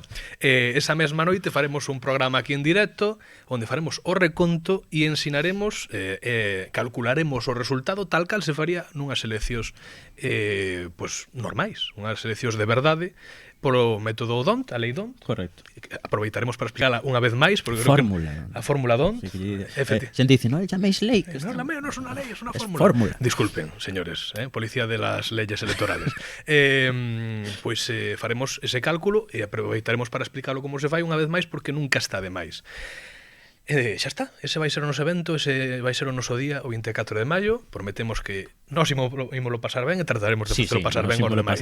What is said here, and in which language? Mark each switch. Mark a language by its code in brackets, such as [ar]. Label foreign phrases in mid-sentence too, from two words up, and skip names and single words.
[gl] Esa mesma noite faremos un programa aquí en directo onde faremos o reconto e ensinaremos, calcularemos o resultado tal cal se faría nunhas eleccións normais, unhas eleccións de verdade, polo método DONT, a lei DONT. Correcto. Aproveitaremos para explicarla unha vez máis, porque fórmula. Creo que a fórmula DONT. Xente dice, no, llaméis lei. [es] No, la mía no es una ley, es una fórmula. Fórmula. Disculpen, señores, policía de las leyes electorales. [gl] Faremos ese cálculo e aproveitaremos para explicarlo como se fai unha vez máis, porque nunca está de máis. Xa está, ese vai ser o noso evento, ese vai ser o noso día, o 24 de maio. Prometemos que nós ímolo pasar ben e trataremos de pasar ben os demais.